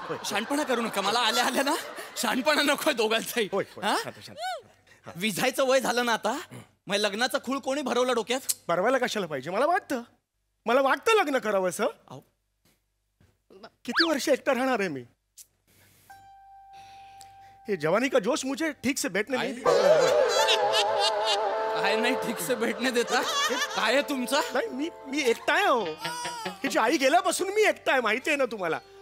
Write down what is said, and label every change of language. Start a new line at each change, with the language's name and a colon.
Marathi: शानपणा करू नका, मला आल्या आल्या ना शानपणा नकोय दोघांचाही. हा? विझायचं वय झालं ना आता, मग लग्नाचा खूळ कोणी भरवला डोक्यात? भरवायला कशाला पाहिजे? मला वाटतं लग्न करावं असं. किती वर्ष एकटा राहणार आहे मी?
Hindi: ये जवानी का जोश मुझे ठीक से बैठने नहीं दिया.
Marathi: काय नाही
Hindi: ठीक से
Marathi: भेटणे देता? काय आहे तुमचा? नाही, मी एकटा आहे. हो, हिची आई गेल्यापासून मी एकटा आहे, माहिती आहे ना तुम्हाला.